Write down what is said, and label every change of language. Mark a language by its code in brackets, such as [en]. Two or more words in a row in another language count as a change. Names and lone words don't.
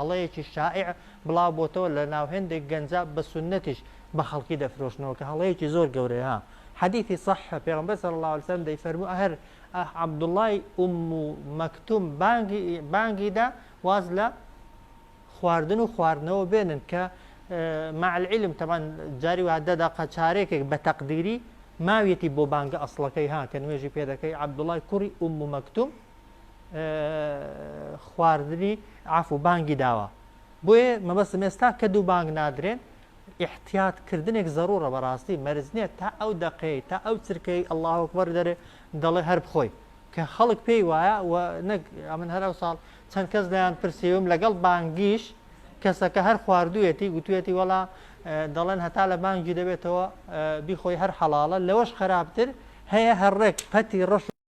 [ckb] هەڵەیەکی شائع بڵاو بۆتەوە لە ناو هێندێک گەنجە بە سونەتیش بە خەڵکی دەفرۆشنەوە کە هەڵەیەکی زۆر گەورەیە حەدیثی صح پێغەمبەر [ar] صلی الله علیه وسلم [ckb] دەیفەرموو هەر عەبدوڵڵای مەکتوم بانگیدا واز لە خواردن و خواردنەوە بێنن کە [ar] مع العلم طبعا [ckb] جاری وا دەدا چارێکێک بە تەقدیری ماویەتی بۆ بانگە ئەسڵەکەی ها کە نوێژی پێ دەکەی عەبدوڵڵای کوڕی مەکتوم خواردنی عفو بانگی داوە بۆیە مەبەستم ئێستا کە دوو بانگ نادرێن احتیاطکردنێک زەڕوورە بەڕاستی مەرج نییە تا ئەو دەقەی تا ئەو چرکەی [ar] الله ئەکبەر [ckb] دەرێ دەڵێ هەر بخۆی کە خەڵک پێی وایە و نەک ئەمن هەر ئەو ساڵ چەند کەس لایەن پرسیوم لەگەڵ بانگیش کەسەکە هەر خواردوویەتی گوتوێتی وەڵا دەڵێن هەتا لە بانگی دەبێتەوە بیخۆی هەر حەڵاڵە لەوەش خراپتر هەیە هەرڕێک پەتی ڕەش